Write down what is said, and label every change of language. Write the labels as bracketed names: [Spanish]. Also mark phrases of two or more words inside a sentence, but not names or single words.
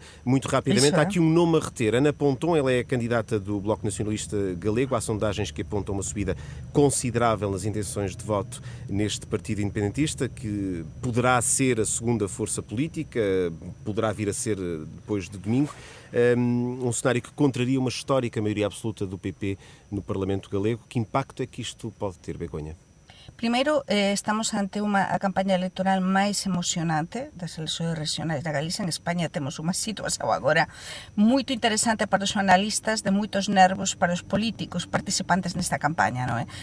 [Portuguese] Muito rapidamente, há aqui um nome a reter. Ana Ponton, ela é a candidata do Bloco Nacionalista Galego. Há sondagens que apontam uma subida considerável nas intenções de voto neste partido independentista, que poderá ser a segunda força política, poderá vir a ser depois de domingo. Um cenário que contraria uma histórica maioria absoluta do PP no Parlamento galego. Que impacto é que isto pode ter, Begonha? [Galician] Primeiro, estamos ante a campaña electoral máis emocionante das eleições regionais da Galiza. En España temos unha situación agora moito interesante para os analistas, de moitos nervos para os políticos participantes nesta campaña, non é?